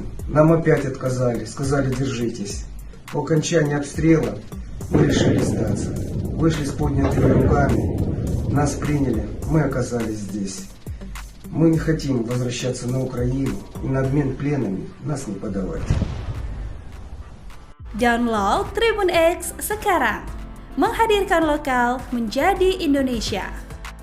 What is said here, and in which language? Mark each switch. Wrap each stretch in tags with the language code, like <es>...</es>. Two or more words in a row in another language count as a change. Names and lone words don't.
<ru>Нам опять отказали, сказали: держитесь. По окончании обстрела мы решили сдаться. Вышли с поднятыми руками, нас приняли, мы оказались здесь. Мы не хотим возвращаться на Украину и на обмен пленами нас не подавать.</ru> <id>Download Tribun X sekarang, menghadirkan lokal menjadi Indonesia.</id>